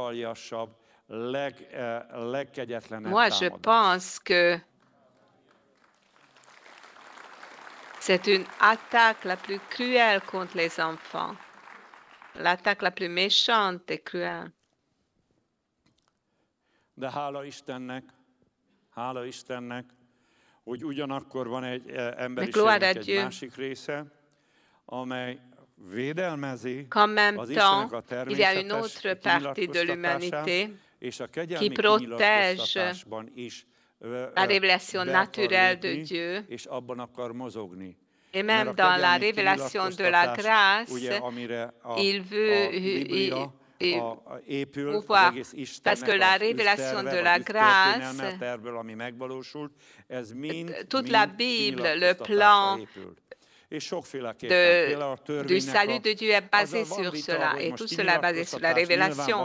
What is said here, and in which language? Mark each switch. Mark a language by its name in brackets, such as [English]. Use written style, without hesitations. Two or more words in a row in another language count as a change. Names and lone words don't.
[French] Moi, je pense que c'est une attaque la plus cruelle contre les enfants, l'attaque la plus méchante et cruelle. [Hungarian] De hála Istennek, hogy ugyanakkor van egy emberiségnek egy másik része, amely védelmezi az Istennek a természetes kinyilvánítását, és a kegyelmi kinyilatkoztatásban is és abban akar mozogni. [French] Et même dans la révélation de la grâce, il veut pouvoir, parce que la révélation de la grâce, toute la Bible, le plan du salut de Dieu est basé sur cela, et tout cela est basé sur la révélation.